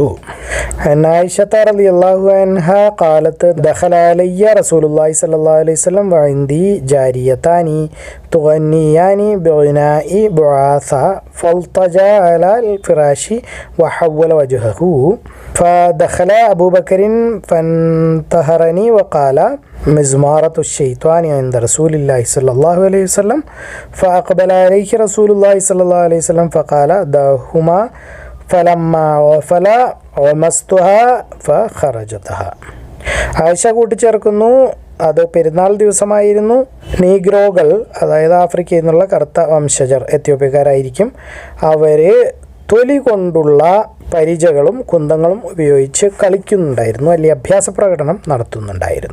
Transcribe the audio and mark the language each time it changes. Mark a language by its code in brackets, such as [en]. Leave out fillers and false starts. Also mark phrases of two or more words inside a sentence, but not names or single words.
[ar] عائشة رضي الله عنها قالت دخل علي إلي رسول الله صلى الله عليه وسلم وعندي جاريتان تغنيان بغناء بعاث فاضطجع على الفراش وحول وجهه فدخل أبو بكر فانتهرني وقال مزمارة الشيطان عند رسول الله صلى الله عليه وسلم فأقبل عليه رسول الله صلى الله عليه وسلم فقال دعهما فلما غفل ومستها فخرجتها. [ml] ആയിഷ കൂട്ടിച്ചേർക്കുന്നു, അത് പെരുന്നാൾ ദിവസമായിരുന്നു. നീഗ്രോകൾ, അതായത് ആഫ്രിക്കയിൽ നിന്നുള്ള കറുത്ത വംശജർ, എത്യോപ്യക്കാരായിരിക്കും, അവർ തൊലി കൊണ്ടുള്ള പരിചകളും കുന്തങ്ങളും ഉപയോഗിച്ച് കളിക്കുന്നുണ്ടായിരുന്നു, അല്ലെങ്കിൽ അഭ്യാസ പ്രകടനം നടത്തുന്നുണ്ടായിരുന്നു.